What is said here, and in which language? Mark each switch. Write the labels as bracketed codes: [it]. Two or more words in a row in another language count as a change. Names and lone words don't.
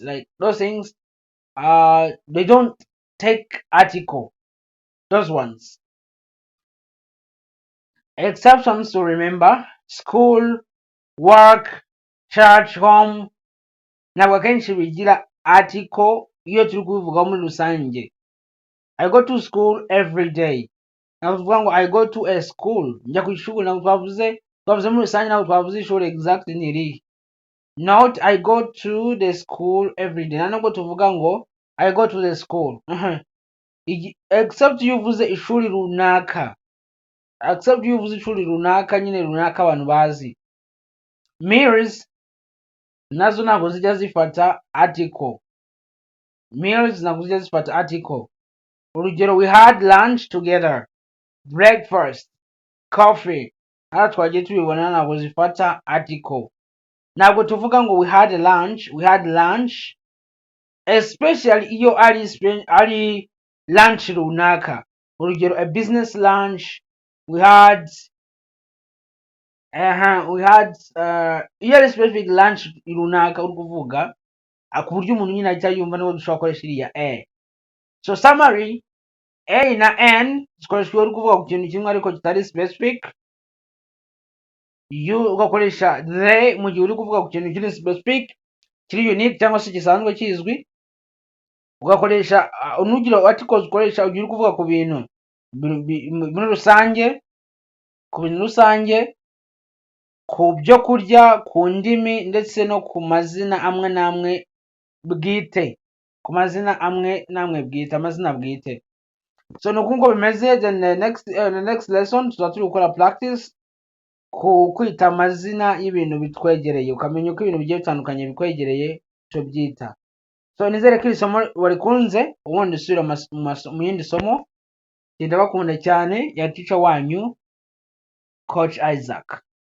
[en] Like those things, they don't take article. Those ones. Exceptions to remember: school, work, church, home. [rw] Ntabwo akenshi bigira article iyo turi kubivugaho muri rusange. [en] I go to school every day. [rw] Ntabwo tuvuga ngo [en] I go to a school. [rw] Njya ku ishuri. Ntabwo twavuze muri rusange, ntabwo twavuze ishuri exactly ni irihe. [en] Not I go to the school every day. [rw] Ntabwo tuvuga ngo [en] I go to the school. [rw] Except iyo uvuze ishuri runaka. Except iyo uvuze ishuri runaka, nyine runaka abantu bazi. Meals nazo ntabwo zijya zifata article. Meals ntabwo zijya zifata article. Urugero, [en] we had lunch together. Breakfast, coffee. [rw] Hano twagiye tubibona ntabwo zifata article. Ntabwo tuvuga ngo [en] we had lunch, [rw] especially iyo ari lunch runaka. Urugero, [en] a business lunch. We had [rw] iyo ari [en] specific lunch [rw] runaka uri kuvuga, ku buryo umuntu nyine ahita yumva niba dushobora gukoresha iriya a. [en] So summary, [rw] a na n zikoreshwa uri kuvuga ku kintu kimwe ariko kitari specific. You ugakoresha the mu gihe uri kuvuga ku kintu kiri specific, kiri unique cyangwa se gisanzwe kizwi. Ugakoresha nugira articles ukoresha ugiye uri kuvuga ku bintu muri rusange, ku bintu rusange, ku byo kurya, ku ndimi ndetse no ku mazina amwe n'amwe bwite. Ku mazina amwe n'amwe bwite, amazina bwite. So nuko bimeze. [en] Then the next lesson [rw] tuzaba turi gukora practice ku kwita amazina y'ibintu bitwegereye, ukamenya uko ibintu bigiye bitandukanye bikwegereye cyo byita. So nizere ko isomo warikunze. Ubundi usubira mu yindi somo. Ndabakunda cyane. Ya teacher wanyu Coach Isaac.